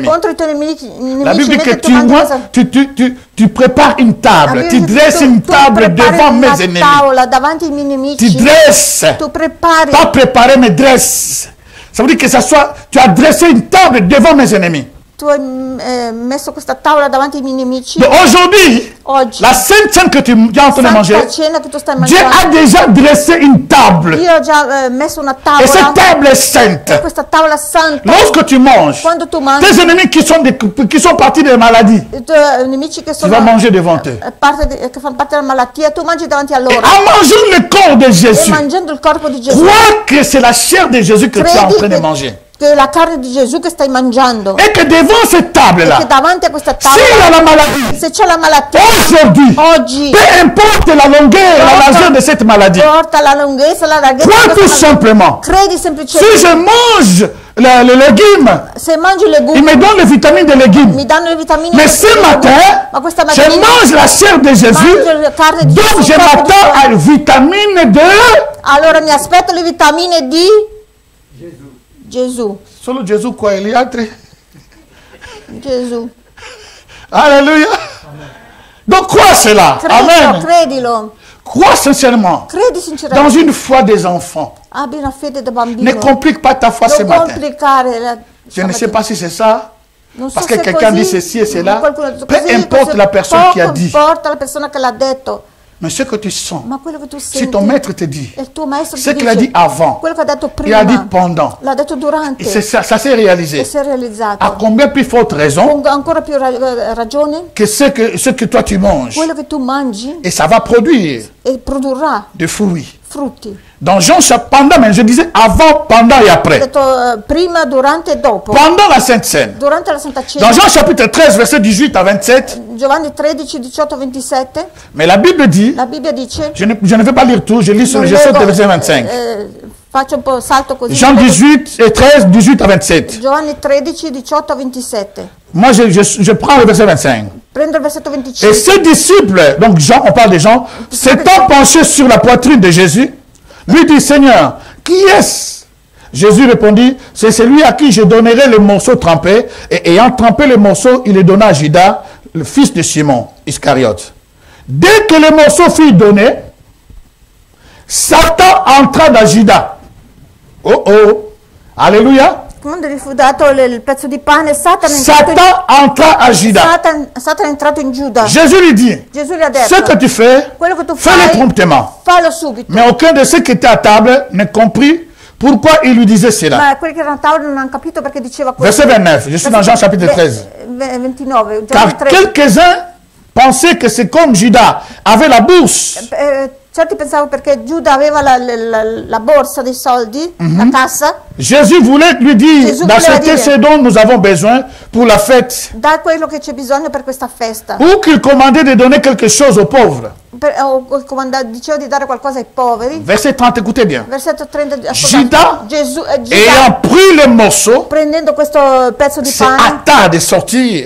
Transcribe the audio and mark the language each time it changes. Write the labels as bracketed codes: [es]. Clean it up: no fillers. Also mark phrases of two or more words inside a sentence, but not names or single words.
[fr] La Bible dit que tu prépares une table, tu dresses une table devant mes ennemis. Tu dresses, pas préparer, mais dresses. Ça veut dire que tu as dressé une table devant mes ennemis. [it] Tu hai messo questa tavola davanti ai miei nemici. [fr] Aujourd'hui, la sainte scène que tu es en train de manger, Dieu a déjà dressé une table. [it] Io ho già messo una tavola. [fr] Et cette table est sainte. [it] Questa tavola santa. [fr] Lorsque tu manges, tes ennemis qui sont partis des maladies, tu vas manger devant eux. [it] Che fanno parte della malattia, tu mangi davanti a loro. [fr] Et en mangeant le corps de Jésus, [it] mangiando il corpo di Gesù, [fr] crois que c'est la chair de Jésus que tu es en train de manger. [it] Che la carne di Gesù che stai mangiando. [fr] Et que devant cette table-là, [it] davanti a questa tavola, [fr] s'il y a la maladie, [it] se c'è la malattia, oggi, [fr] peu importe la longueur, la largeur de cette maladie, [it] la lunghezza, la larghezza, [fr] crois tout simplement. [it] Credi semplicemente. [fr] Si je mange le légume, il me donne les vitamines des légumes. Mais ce matin, je mange la chair de Jésus, donc je m'attends à vitamine de... [it] Allora mi aspetto le vitamine di Gesù. Solo Gesù qua, gli altri? Gesù. [fr] Alléluia. Donc crois cela. Amen. [it] Credilo. [fr] Crois sincèrement. [it] Credi sinceramente. [fr] Dans une foi des enfants. [it] Abbi una fede da bambino. [fr] Ne complique pas ta foi ce matin. Je ne sais pas si c'est ça. Parce que quelqu'un dit ceci et cela. Peu importe la personne qui a dit. Mais ce que tu sens, si ton maître te dit, ce qu'il a dit avant, il a dit pendant, et ça s'est réalisé. À combien plus forte raison que ce que toi tu manges, et ça va produire des fruits. Dans Jean, pendant, mais je disais avant, pendant et après. [it] Prima, durante e dopo. [fr] Pendant la Sainte Seine. [it] Durante la Santa Cena. [fr] Dans Jean chapitre 13, verset 18 à 27. [it] Giovanni 13, 18, 27. [fr] Mais la Bible dit, [it] la Bibbia dice, [fr] je ne vais pas lire tout, je lis sur le verset 25. [it] Faccio un po' salto così. [fr] Jean 18 et 13, 18 à 27. [it] Giovanni 13, 18 a 27. [fr] Moi, je prends le verset 25. [it] Prendo il versetto 25. [fr] Et ses disciples, donc Jean, on parle des gens, s'étant penchés sur la poitrine de Jésus, lui dit, Seigneur, qui est-ce? Jésus répondit, c'est celui à qui je donnerai le morceau trempé. Et ayant trempé le morceau, il le donna à Judas, le fils de Simon, Iscariote. Dès que le morceau fut donné, Satan entra dans Judas. Oh oh, alléluia. [it] Quando gli fu dato il pezzo di pane, Satan entra a Judas. Satan è entrato in Giuda. Gesù gli dit, Gesù gli ha detto, [fr] ce que tu fais, fais-le promptement. [it] Fallo subito. [fr] Mais aucun de ceux qui étaient à table ne comprit pourquoi il lui disait cela. [it] Ma quelli che erano a tavola non hanno capito perché diceva questo. [fr] Verset 29, je suis dans Jean chapitre 13. [it] 29. [fr] Car quelques-uns pensaient que c'est comme Judas avait la bourse. [it] Certi pensavo perché Giuda aveva la borsa dei soldi, la cassa. [fr] Jésus voulait lui dire d'acheter ce dont nous avons besoin pour la fête. [it] Da quello che c'è bisogno per questa festa. [fr] Ou qu'il commandait de donner quelque chose aux pauvres. [it] Diceva di dare qualcosa ai poveri. [fr] Verset 30, écoutez bien. [it] Versetto 30. [fr] Judas, ayant pris le morceau, [it] prendendo questo pezzo di pane, [fr] s'est hâté de sortir.